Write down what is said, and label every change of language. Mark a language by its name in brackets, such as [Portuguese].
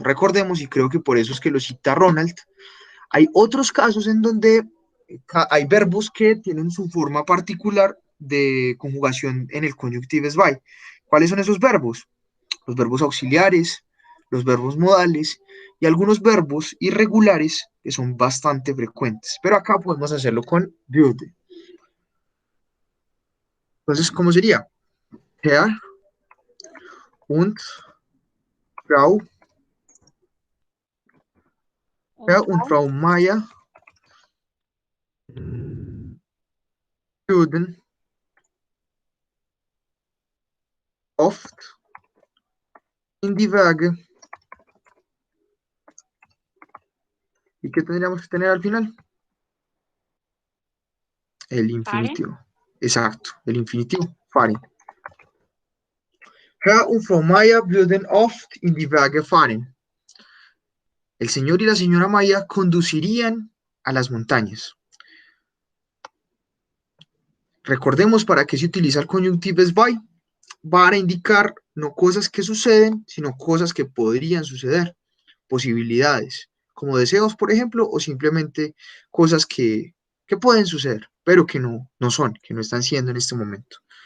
[Spanish] Recordemos, y creo que por eso es que lo cita Ronald, hay otros casos en donde hay verbos que tienen su forma particular de conjugación en el conjunctives by. ¿Cuáles son esos verbos? Los verbos auxiliares, los verbos modales y algunos verbos irregulares que son bastante frecuentes. Pero acá podemos hacerlo con würde. Entonces, ¿cómo sería? [German] Herr und Frau, Herr und Frau Meier würden oft in die Berge. [Spanish] ¿Y qué tendríamos que tener al final? El infinitivo. Exacto, el infinitivo. Fahren. [German] Herr und Frau Meier würden oft in die Berge fahren. [Spanish] El señor y la señora Maya conducirían a las montañas. Recordemos para qué se utiliza el conjunctives by, para indicar no cosas que suceden, sino cosas que podrían suceder, posibilidades, como deseos, por ejemplo, o simplemente cosas que pueden suceder, pero que no son, que no están siendo en este momento.